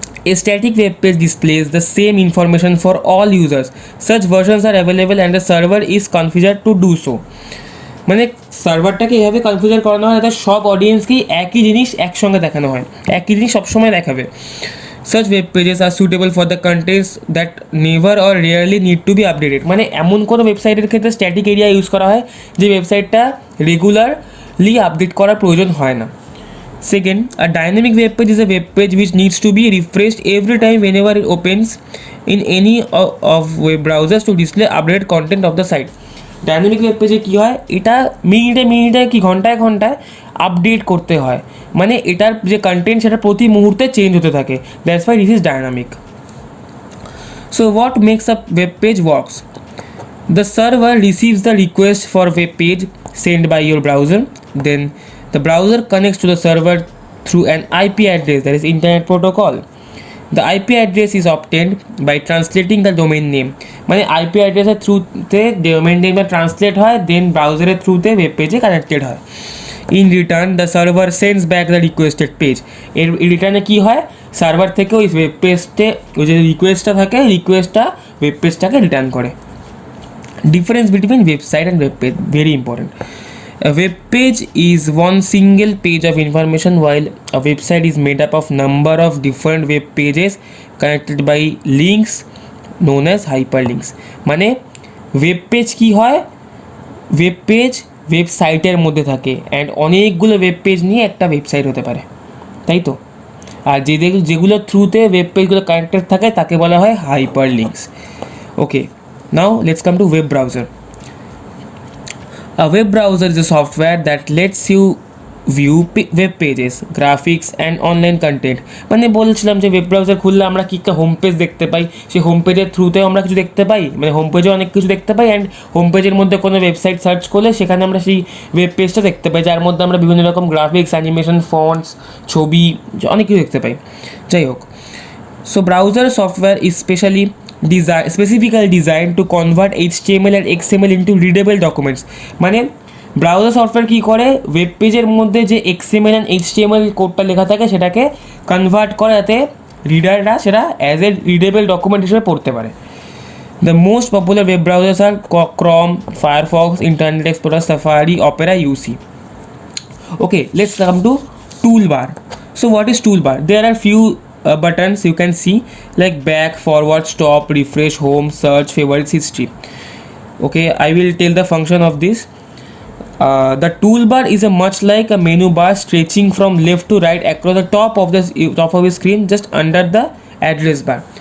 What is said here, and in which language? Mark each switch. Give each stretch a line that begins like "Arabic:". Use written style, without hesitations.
English: A static web page displays the same information for all users. Such versions are available and the server is configured to do so.
Bangla: মানে সার্ভারটাকে এভাবে configure করানো হয় যাতে সব অডিয়েন্সকেই একই জিনিস একসঙ্গে দেখানো হয়, একই জিনিস সবসময় দেখাবে।
English: Such web pages are suitable for the contents that never or rarely need to be updated.
Bangla: মানে এমন কোনো ওয়েবসাইটের ক্ষেত্রে স্ট্যাটিক এরিয়া ইউজ করা হয় যে ওয়েবসাইটটা রেগুলারলি আপডেট করার প্রয়োজন হয় না।
English: Second, a dynamic web page is a web page which needs to be refreshed every time whenever it opens in any of web browsers to display updated content of the site.
Bangla: Dynamic web পেজে কী হয়, এটা মিনিটে মিনিটে কি ঘন্টায় ঘন্টায় update করতে হয়, মানে এটার যে কন্টেন্ট সেটা প্রতি মুহূর্তে চেঞ্জ হতে থাকে।
English: That's why this is dynamic. So what makes a web page works? The server receives the request for web page sent by your browser. Then the browser connects to the server through an IP address, that is Internet Protocol. The IP address is obtained by translating the domain name.
Bangla: মানে IP অ্যাড্রেসের থ্রুতে domain নেমটা translate হয়, দেন ব্রাউজারের থ্রুতে web পেজে connected হয়।
English: In return the server sends back the requested page.
Bangla: এর রিটার্নে কী হয়, server থেকে ওই ওয়েব পেজটে ওই যে রিকোয়েস্টটা থাকে, রিকোয়েস্টটা ওয়েব পেজটাকে রিটার্ন করে।
English: Difference between website and web page, very important. A web page is one single page of information, while a website is made up of number of different web pages connected by links known as hyperlinks.
Bangla: মানে web page কী হয়, web page ওয়েবসাইটের মধ্যে থাকে and অনেকগুলো web page নিয়ে একটা website হতে পারে, তাই তো? আর যেগুলোর থ্রুতে ওয়েব পেজগুলো কানেক্টেড থাকে তাকে বলা হয় hyper links.
English: Okay, now let's come to web browser. A web browser is a software that lets you view web pages, graphics and online content.
Bangla: মানে বলছিলাম যে ওয়েব ব্রাউজার খুললে আমরা কি একটা হোম পেজ দেখতে পাই, সেই হোম পেজের থ্রুতেও আমরা কিছু দেখতে পাই, মানে হোম পেজে অনেক কিছু দেখতে পাই, অ্যান্ড হোম পেজের মধ্যে কোনো ওয়েবসাইট সার্চ করলে সেখানে আমরা সেই ওয়েব পেজটা দেখতে পাই, যার মধ্যে আমরা বিভিন্ন রকম গ্রাফিক্স, অ্যানিমেশন, ফন্টস, ছবি, অনেক কিছু দেখতে পাই। যাই হোক,
English: So browser software is specifically designed to convert HTML and XML into readable documents.
Bangla: মানে ব্রাউজার সফটওয়্যার কী করে, ওয়েব পেজের মধ্যে যে XML and HTML কোডটা লেখা থাকে সেটাকে কনভার্ট করে যাতে রিডাররা সেটা
English: as a readable document
Bangla: হিসেবে পড়তে পারে।
English: The most popular web browsers are Chrome, Firefox, Internet Explorer, Safari, Opera, UC. Okay, let's come to toolbar. So what is toolbar? There are few buttons you can see like back, forward, stop, refresh, home, search, favorites, history. Okay, I will tell the function of this. The toolbar is a much like a menu bar stretching from left to right across the top of the screen, just under the address bar.